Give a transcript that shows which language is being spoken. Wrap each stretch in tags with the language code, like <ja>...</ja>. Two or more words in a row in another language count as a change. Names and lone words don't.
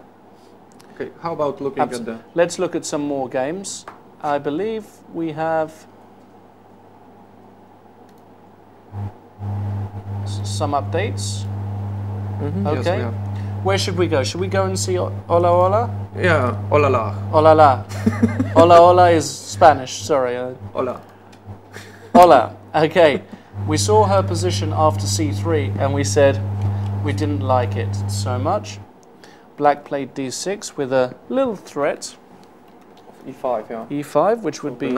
<en>Okay, how about looking at the... Let's look at some more games. I believe we have some updates. Mm-hmm. Okay. Yes, we have. Where should we go? Should we go and see Ola Ola? Yeah, Ola la. Ola la. Ola Ola is Spanish, sorry. Ola. Ola, okay. We saw her position after c3 and we said we didn't like it so much. Black played d6 with a little threat. E5, yeah. E5, which would be...</en>